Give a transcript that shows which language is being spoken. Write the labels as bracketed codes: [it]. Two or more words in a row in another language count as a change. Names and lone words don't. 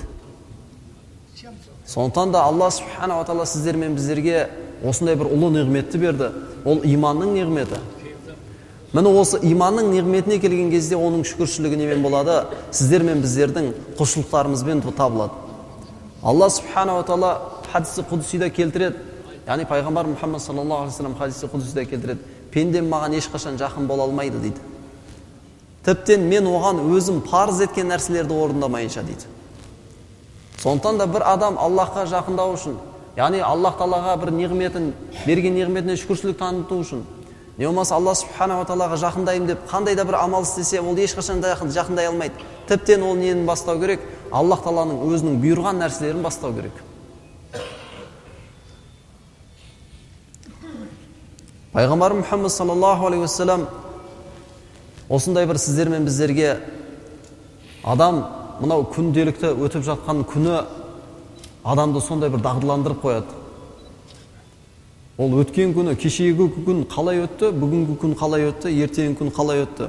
[kk] Сондықтан да Алла [ar] سبحانه وتعالى [kk] сіздер мен біздерге осындай бір ұлы неғметті берді. Ол иманның неғметі. Міне осы иманның неғметіне келген кезде оның шүкіршілігі немен болады? Сіздер мен біздердің құлшылықтарымызбен табылады. Алла [ar] سبحانه وتعالى [kk] хадисі құдсида келтіреді. Яғни пайғамбар Мұхаммад [ar] صلى الله عليه وسلم [kk] хадисі құдсида келтіреді. Пендем маған ешқашан жақын бола алмайды дейді. Тіптен мен оған өзім парыз еткен нәрселерді орындамайынша дейді. Сондықтан да бір адам Аллахқа жақындау үшін, яғни Аллах тағалаға бір неғметін, берген неғметіне шүкіршілік таныту үшін, не болмаса Алла [ar] سبحانه وتعالى [kk] жақындайым деп қандай да бір амал істесе, ол ешқашан жақындай алмайды. Тіптен ол нені бастау керек? Аллах тағаланың өзінің бұйырған нәрселерін бастау керек. Пайғамбар Мұхаммад [ar] صلى الله عليه وسلم [kk] осындай бір сіздер мен біздерге адам мынау күнделікті өтіп жатқан күні адамды сондай бір дағдыландырып қояды. Ол өткен күні, кешегі күн қалай өтті, бүгінгі күн қалай өтті, ертеңгі күн қалай өтті.